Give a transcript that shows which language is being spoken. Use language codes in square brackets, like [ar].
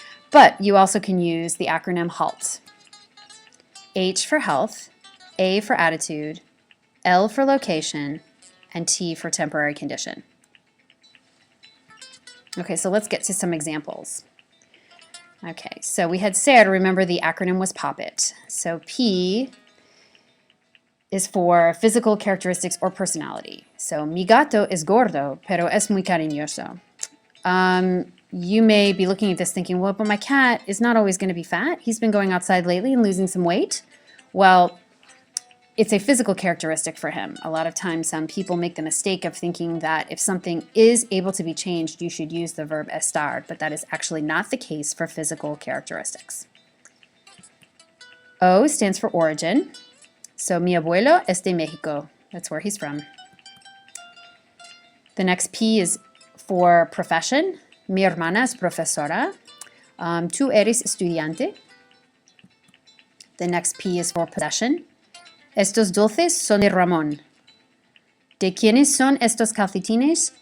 [en] But you also can use the acronym HALT. H for health, A for attitude, L for location, and T for temporary condition. Okay, so let's get to some examples. Okay, so we had ser, remember the acronym was poppet. So P is for physical characteristics or personality. [es] So mi gato es gordo, pero es muy cariñoso. [en] You may be looking at this thinking, well, but my cat is not always going to be fat. He's been going outside lately and losing some weight. Well, it's a physical characteristic for him. A lot of times some people make the mistake of thinking that if something is able to be changed, you should use the verb estar, but that is actually not the case for physical characteristics. O stands for origin. [es] So mi abuelo es de Mexico. [en] That's where he's from. The next P is for profession. [es] Mi hermana es profesora. Tú eres estudiante. [en] The next P is for possession. [es] Estos dulces son de Ramón. ¿De quiénes son estos calcetines?